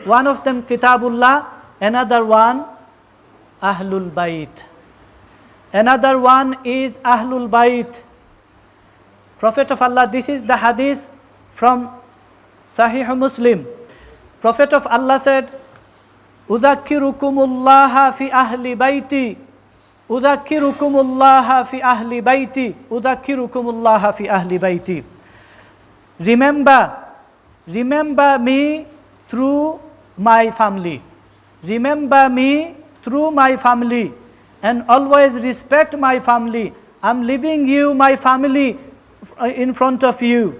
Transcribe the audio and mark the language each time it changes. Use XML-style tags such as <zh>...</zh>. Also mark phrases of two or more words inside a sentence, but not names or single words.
<en>One of them Kitabullah, another one Ahlul Bayt. Another one is Ahlul Bayt. Prophet of Allah, this is the hadith from Sahih Muslim. Prophet of Allah said,</en> <ar>أذكركم الله في أهل بيتي. أذكركم الله في أهل بيتي. أذكركم الله في أهل بيتي.</ar> <en>Remember me through my family. Remember me through my family, and always respect my family. I'm leaving you my family in front of you.</en>